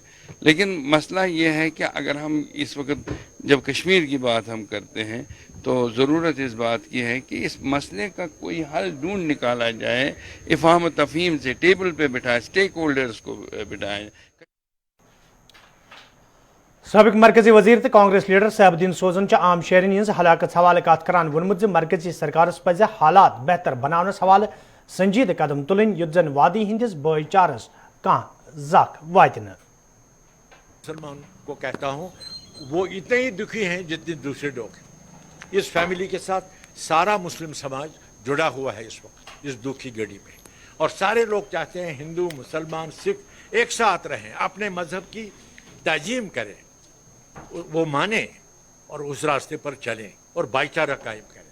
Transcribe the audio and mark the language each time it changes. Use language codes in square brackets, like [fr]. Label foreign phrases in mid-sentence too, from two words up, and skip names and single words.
[hi] लेकिन मसला ये है कि अगर हम इस वक्त जब कश्मीर की बात हम करते हैं, तो ज़रूरत इस बात की है कि इस मसले का कोई हल ढूंढ निकाला जाए, इफ़हाम तफ़हीम से टेबल पे बिठाए, स्टेक होल्डर्स को बिठाएं। [ks] सबक मरकजी वजीर तो कांग्रेस लीडर सहबुद्दीन सोजन आम शहरन हज हलाकत हवाले कत करान वोनमुत मरकजी सरकारस पज हालात बेहतर बनावनस हवाले संजीद कदम तुलन युत जन वादी हिंदिस भाईचारस कह जख वात न। [hi] मुसलमान को कहता हूँ, वो इतने ही दुखी हैं जितने दूसरे लोग हैं। इस फैमिली के साथ सारा मुस्लिम समाज जुड़ा हुआ है इस वक्त इस दुखी घड़ी में, और सारे लोग चाहते हैं हिंदू मुसलमान सिख एक साथ रहें, अपने मजहब की ताजीम करें, वो माने और उस रास्ते पर चलें और भाईचारा कायम करें।